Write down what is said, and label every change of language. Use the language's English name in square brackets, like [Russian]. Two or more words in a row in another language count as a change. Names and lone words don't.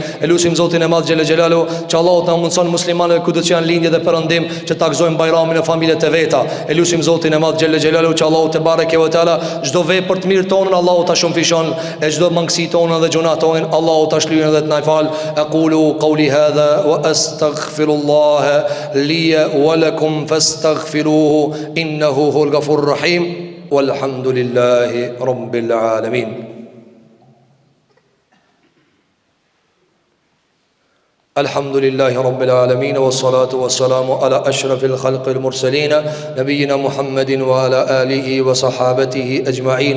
[Albanian] E lutim Zotin e Madh [Arabic] جل جلاله [Albanian] që Allahu ta mundson muslimanëve kudo që janë lindje dhe perëndim që ta gëzojnë bajramin e familjet e veta. E lutim Zotin e Madh [Arabic] جل جلاله [Albanian] që Allahu [Arabic] تبارك وتعالى [Albanian] çdo vepër të mirë tonë Allahu ta shumëfishon, e çdo mangësi tonë dhe gjuna tonë Allahu ta shlyen dhe të na fal. [Arabic] أقول قولي هذا وأستغفر الله لي ولكم فاستغفروه إنه هو الغفور الرحيم. والحمد لله رب العالمين. الحمد لله رب العالمين والصلاة والسلام على أشرف الخلق المرسلين نبينا محمد وعلى آله وصحابته أجمعين.